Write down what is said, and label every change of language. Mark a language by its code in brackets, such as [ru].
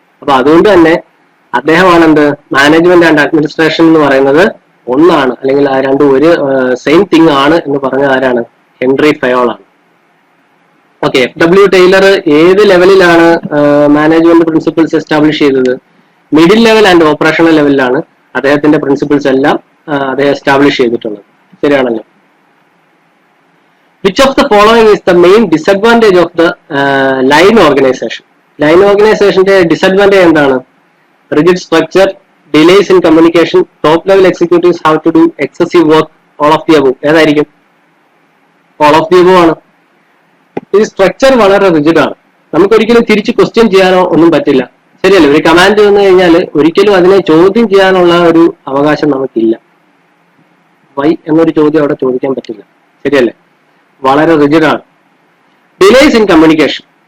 [ml] അപ്പൊ അതുകൊണ്ട് തന്നെ അദ്ദേഹമാണ് എന്ത്? മാനേജ്മെന്റ് ആൻഡ് അഡ്മിനിസ്ട്രേഷൻ എന്ന് പറയുന്നത് ഒന്നാണ്, അല്ലെങ്കിൽ ആ രണ്ടും ഒരു സെയിം തിങ് ആണ് എന്ന് പറഞ്ഞ ആരാണ്? ഹെൻറി ഫയോൾ ആണ്. ഓക്കെ, FW ടൈലർ ഏത് ലെവലിലാണ് മാനേജ്മെന്റ് പ്രിൻസിപ്പിൾസ് എസ്റ്റാബ്ലിഷ് ചെയ്തത്? മിഡിൽ ലെവൽ ആൻഡ് ഓപ്പറേഷണൽ ലെവലിലാണ് അദ്ദേഹത്തിന്റെ പ്രിൻസിപ്പിൾസ് എല്ലാം അദ്ദേഹം എസ്റ്റാബ്ലിഷ് ചെയ്തിട്ടുള്ളത്. ശരിയാണല്ലോ. [en] Which of the following is the main disadvantage of the line organization? Line organization disadvantage [ml] എന്താണ്? [en] Rigid structure, delays in communication, top level executives have to do excessive work, all of the above. [ml] ഏതായിരിക്കും? [en] All of the above ആണ്. [ml] ഈ structure വളരെ rigid ആണ്. നമുക്ക് ഒരിക്കലും തിരിച്ച് question ചെയ്യാനോ ഒന്നും പറ്റില്ല. ശരിയല്ലേ? ഒരു കമാൻഡ് വന്നു കഴിഞ്ഞാൽ ഒരിക്കലും അതിനെ ചോദ്യം ചെയ്യാനുള്ള ഒരു അവകാശം നമുക്കില്ല. വൈ എന്നൊരു ചോദ്യം അവിടെ ചോദിക്കാൻ പറ്റില്ല. ശരിയല്ലേ? വളരെ റിജിഡ് ആണ്. [en] Delays in communication.